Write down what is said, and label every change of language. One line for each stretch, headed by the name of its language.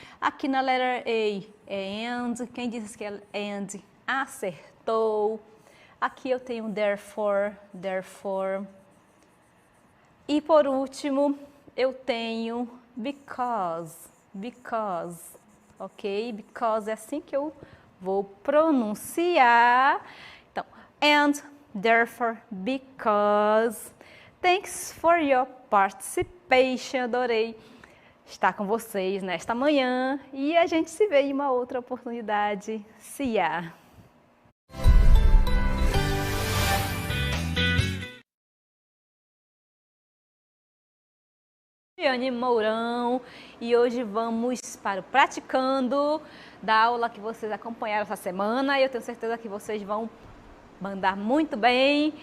Portuguese: Aqui na letra A é and. Quem disse que é and acertou. Aqui eu tenho therefore, therefore. E por último, eu tenho because, because, ok? Because é assim que eu vou pronunciar. Então, and, therefore, because.
English: Thanks for your participation.
Portuguese: Adorei estar com vocês nesta manhã. E a gente se vê em uma outra oportunidade.
English: See ya!
Portuguese: Giane Mourão, e hoje vamos para o Praticando da aula que vocês acompanharam essa semana e eu tenho certeza que vocês vão mandar muito bem.